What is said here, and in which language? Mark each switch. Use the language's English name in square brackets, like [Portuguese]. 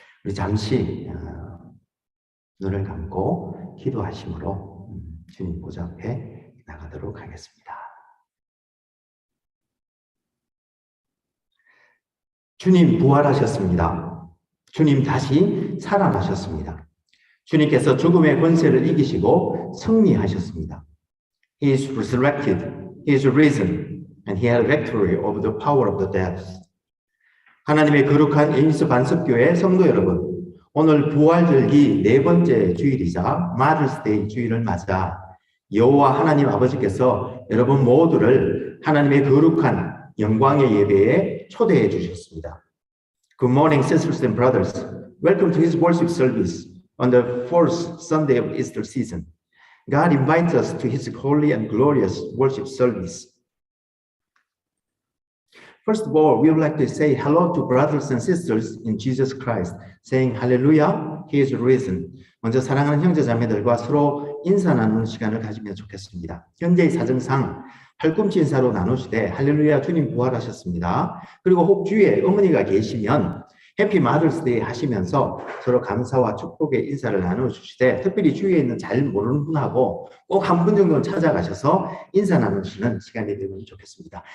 [Korean] 우리 잠시 눈을 감고 기도하심으로 주님 보좌 앞에 나가도록 하겠습니다. 주님 부활하셨습니다. 주님 다시 살아나셨습니다. 주님께서 죽음의 권세를 이기시고 승리하셨습니다. [English] He is resurrected, He is risen, and He had victory over the power of the death. [Korean] 하나님의 거룩한 에이미스 반석교회 성도 여러분, 오늘 부활절기 네 번째 주일이자 마더스데이 주일을 맞아 여호와 하나님 아버지께서 여러분 모두를 하나님의 거룩한 영광의 예배에 초대해 주셨습니다. [English] Good morning, sisters and brothers. Welcome to His worship service on the fourth Sunday of Easter season. God invites us to His holy and glorious worship service. First of all, we would like to say hello to brothers and sisters in Jesus Christ, saying Hallelujah, He is risen. [Korean] 먼저 사랑하는 형제자매들과 서로 인사 나누는 시간을 가지면 좋겠습니다. 현재의 사정상 팔꿈치 인사로 나누시되 할렐루야 주님 부활하셨습니다. 그리고 혹 주위에 어머니가 계시면 [English] 해피 마더스데이 [Korean] 하시면서 서로 감사와 축복의 인사를 나누시되 특별히 주위에 있는 잘 모르는 분하고 꼭 한 분 정도는 찾아가셔서 인사 나누시는 시간이 되면 좋겠습니다.